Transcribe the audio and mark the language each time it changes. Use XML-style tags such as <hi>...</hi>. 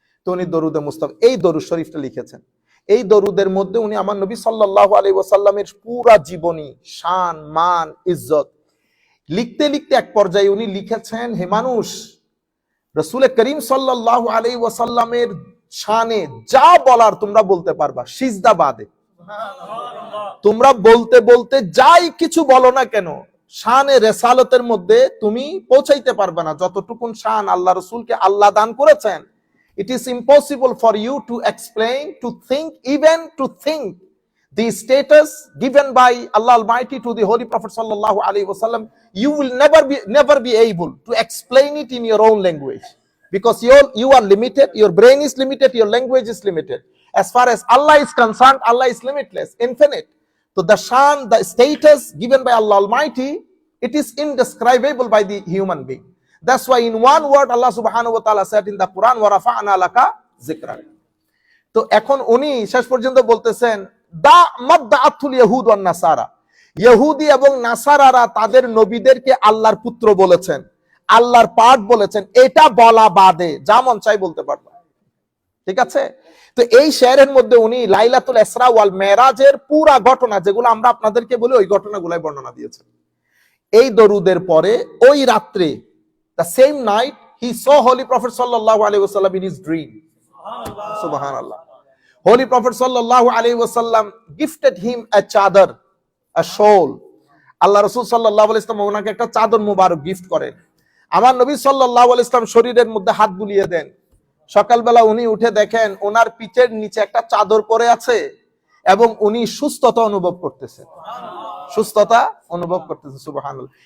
<bn>তো উনি দরুদে মুস্তাফা এই দরুদ শরীফটা লিখেছেন। এই দরুদের মধ্যে উনি আমার নবী সাল্লাল্লাহু আলাইহি ওয়াসাল্লামের পুরা জীবনী, শান, মান, ইজ্জত লিখতে লিখতে এক পর্যায়ে উনি লিখেছেন, হে মানুষ, রাসূল করিম সাল্লাল্লাহু আলাইহি ওয়াসাল্লামের শানে যা বলার তোমরা বলতে পারবা, সিজদা বাদে তোমরা বলতে বলতে যাই কিছু বলো না কেন, শানে রেসালতের মধ্যে তুমি পৌঁছাইতে পারবে না যতটুকুন শান আল্লাহ রাসূলকে আল্লাহ দান করেছেন।</bn> <en>It is impossible for you to explain, to think, even to think the status given by Allah Almighty to the Holy Prophet sallallahu alaihi wasallam. You will never be able to explain it in your own language, because you are limited, your brain is limited, your language is limited. As far as Allah is concerned, Allah is limitless, infinite. So the shan, the status given by Allah Almighty, it is indescribable by the human being. That's why in one word Allah subhanahu wa ta'ala said in the Quran, wa rafa'na laka zikrak.</en> <bn>তো এখন উনি শেষ পর্যন্ত বলতেছেন, দা মাদ্দাআতুল ইয়াহুদ one নাসারা, ইহুদি এবং নাসারারা তাদের নবীদেরকে আল্লাহর পুত্র বলেছেন, আল্লাহর পাঠ বলেছেন, এটা বলা বাদে যা মন চাই বলতে পারবা। ঠিক আছে? তো এই শেয়ারের মধ্যে উনি লাইলাতুল ইসরা ওয়াল মেরাজের পুরা ঘটনা, যেগুলো আমরা আপনাদেরকে বলি, ওই ঘটনাগুলাই বর্ণনা দিয়েছেন। এই দরুদের পরে ওই রাত্রে,</bn> <en>the same night, he saw Holy Prophet sallallahu alaihi wasallam in his dream. Subhanallah. Holy Prophet sallallahu alaihi wasallam gifted him a chadar, a shawl.</en> <bn>Allah Rasul sallallahu alaihi wasallam ওনাকে একটা চাদর মুবারক গিফট করেন। আমার নবী সাল্লাল্লাহু আলাইহি ওয়াসাল্লাম শরীরের মধ্যে হাত বুলিয়ে দেন। সকালবেলা উনি উঠে দেখেন ওনার পিঠের নিচে একটা চাদর পরে আছে এবং উনি সুস্থতা অনুভব করতেছেন, সুস্থতা অনুভব করতেছেন। সুবহানাল্লাহ।</bn>